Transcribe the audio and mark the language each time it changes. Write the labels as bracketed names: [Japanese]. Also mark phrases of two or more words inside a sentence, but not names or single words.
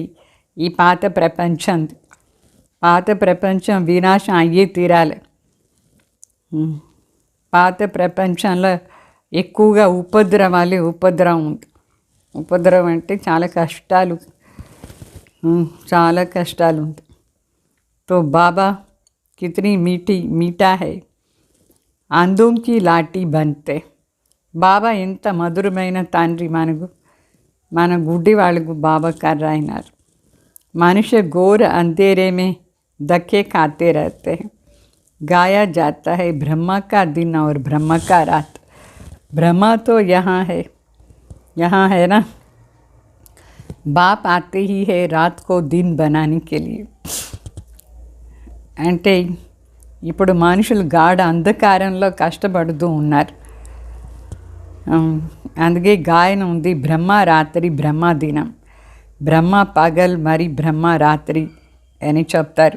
[Telugu] ఈ పాత ప్రపంచం వినాశం అయ్యే తీరాలి. పాత ప్రపంచంలో ఎక్కువగా ఉపద్రవం ఉంది. ఉపద్రవం అంటే చాలా కష్టాలు ఉంది. [Hindi] तो बाबा कितनी मीठा है, अंधों की लाठी बनते. [Telugu] బాబా ఎంత మధురమైన తండ్రి. మన గుడ్డి వాళ్ళకు బాబా కర్ర అయినారు. [Hindi] మనుష్య घोर अंधेरे में धक्के खाते रहते हैं. गाया जाता है ब्रह्मा का दिन और ब्रह्मा का रात. ब्रह्मा तो यहाँ है ना. बाप आते ही है रात को दिन बनाने के लिए. [Telugu] అంటే ఇప్పుడు మనుషులు గాఢ అంధకారంలో కష్టపడుతూ ఉన్నారు. అందుకే గాయన ఉంది, బ్రహ్మ రాత్రి బ్రహ్మ దినం, బ్రహ్మ పగల్ మరి బ్రహ్మ రాత్రి అని చెప్తారు.